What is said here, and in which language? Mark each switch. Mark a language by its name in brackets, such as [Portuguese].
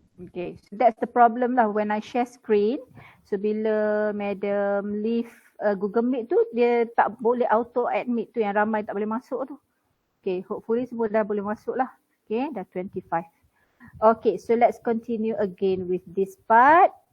[English] Okay, so that's the problem lah when I share screen. [Malay] So bila Madam [English] leave Google Meet [Malay] tu, dia tak boleh [English] auto admit [Malay] tu, yang ramai tak boleh masuk tu. Okay, [English] hopefully [Malay] semua dah boleh masuk lah. Okay, dah 25. [English] Okay, so let's continue again with this part.